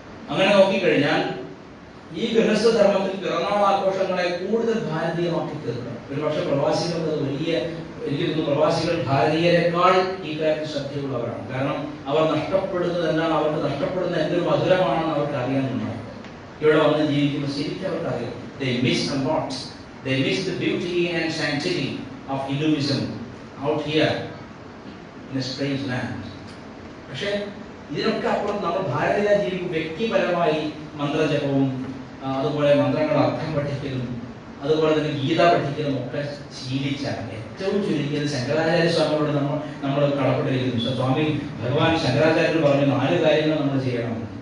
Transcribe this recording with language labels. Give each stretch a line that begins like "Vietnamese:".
Malayalam: അങ്ങനെ നോക്കിക്കഴിഞ്ഞാൽ ഈ ഗൃഹസ്ഥ ധർമ്മത്തിൽ പിറന്നാൾ ആഘോഷങ്ങളെ കൂടുതൽ ഭാരതീയമാക്കി തീർക്കണം. ഒരുപക്ഷെ പ്രവാസികൾക്ക് എനിക്ക് തോന്നുന്നു പ്രവാസികൾ ഭാരതീയരെക്കാൾ ഈ കാര്യത്തിൽ ശ്രദ്ധയുള്ളവരാണ്. കാരണം അവർ നഷ്ടപ്പെടുന്നത് എന്താണ്, അവർക്ക് നഷ്ടപ്പെടുന്ന എന്തൊരു മധുരമാണെന്ന് അവർക്ക് അറിയാനുണ്ടാവും. ഇവിടെ വന്ന് ജീവിക്കുന്ന ശരിക്കും അവർക്ക് അറിയാം.
English: They miss a lot. They miss the beauty and sanctity of Hinduism out here in a strange land.
Malayalam: പക്ഷേ ഇതിനൊക്കെ അപ്പുറം നമ്മൾ ഭാരതീയ ജീവിക്കും വ്യക്തിപരമായി മന്ത്രജപവും അതുപോലെ മന്ത്രങ്ങളുടെ അർത്ഥം പഠിക്കലും അതുപോലെ തന്നെ ഗീത പഠിക്കലും ഒക്കെ ശീലിച്ചാൽ ഏറ്റവും ചുരുങ്ങിയത് ശങ്കരാചാര്യ സ്വാമിയോട് നമ്മൾ കടപ്പെട്ടിരിക്കുന്നു. സ്വാമി ഭഗവാൻ ശങ്കരാചാര്യർ പറഞ്ഞു 4 കാര്യങ്ങൾ നമ്മൾ ചെയ്യണം.